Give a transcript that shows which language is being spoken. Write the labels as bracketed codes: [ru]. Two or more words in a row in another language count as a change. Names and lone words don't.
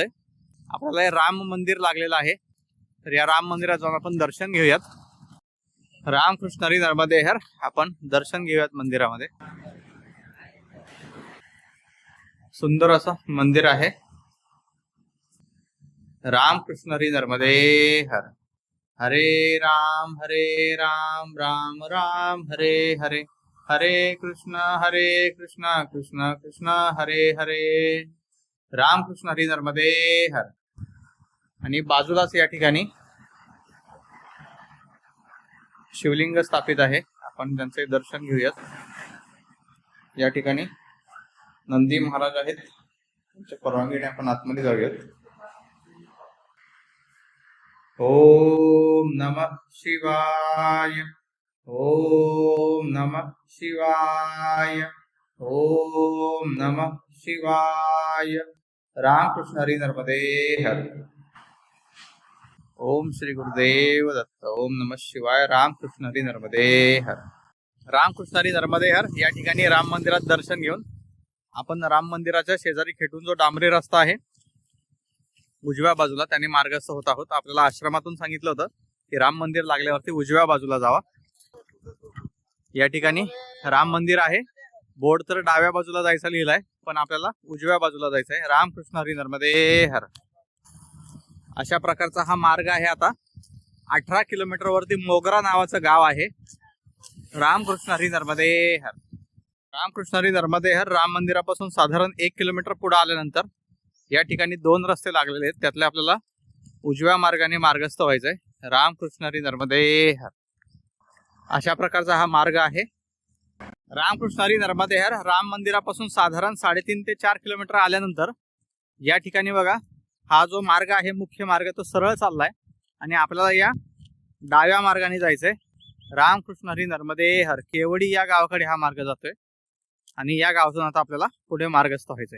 [mr] आपल्याला हे राम मंदिर लागलेलं आहे, तर या राम मंदिरात जाऊन आपण दर्शन घेऊयात. रामकृष्ण हरी नर्मदे हर. आपण दर्शन घेऊयात मंदिरामध्ये. सुंदर असं मंदिर आहे. रामकृष्ण हरी नर्मदे हर. [sa] हरे राम राम राम हरे हरे, हरे कृष्ण कृष्ण कृष्ण हरे हरे. [mr] रामकृष्ण हरी नर्मदे हर. आणि बाजूलाच या ठिकाणी शिवलिंग स्थापित आहे, आपण त्यांचे दर्शन घेऊयात. या ठिकाणी नंदी महाराज आहेत, त्यांच्या परवानगीने आपण आतमध्ये जाऊयात. [sa] ओम नमः शिवाय. ओम नमः शिवाय. ओम नमः शिवाय. [mr] रामकृष्ण हरी नर्मदे हर. ओम श्री गुरुदेव दत्त. [sa] ओम नमः शिवाय. [mr] रामकृष्ण हरी नर्मदे हर. रामकृष्ण हरी नर्मदे हर. या ठिकाणी राम मंदिरात दर्शन घेऊन आपण राम मंदिराच्या शेजारी खेटून जो डांबरी रस्ता आहे उजव्या बाजूला त्याने मार्गस्थ होत आहोत. आपल्याला आश्रमातून सांगितलं होतं की राम मंदिर लागल्यावरती उजव्या बाजूला जावा. या ठिकाणी राम मंदिर आहे. बोर्ड तर डाव्या बाजूला जायचा लिहिलाय, पण आपल्याला उजव्या बाजूला जायचं आहे. रामकृष्ण हरी नर्मदे हर. अशा प्रकारचा हा मार्ग आहे. आता 18 किलोमीटर वरती मोगरा नावाचं गाव आहे. रामकृष्ण हरी नर्मदे हर. रामकृष्ण हरी नर्मदे हर. राम मंदिरापासून साधारण 1 किलोमीटर पुढे आल्यानंतर या ठिकाणी 2 रस्ते लागलेले आहेत, त्यातले आपल्याला उजव्या मार्गाने मार्गस्थ व्हायचंय. रामकृष्ण हरी नर्मदे हर. अशा प्रकारचा हा मार्ग आहे. रामकृष्ण हरी नर्मदे हर. राम मंदिरापासून साधारण 3.5 ते 4 किलोमीटर आल्यानंतर या ठिकाणी बघा, हा जो मार्ग आहे मुख्य मार्ग तो सरळ चाललाय आणि आपल्याला या डाव्या मार्गाने जायचंय. रामकृष्ण हरी नर्मदे हर. केवडी या गावाकडे हा मार्ग जातोय आणि या गावातून आता आपल्याला पुढे मार्गस्थ व्हायचंय.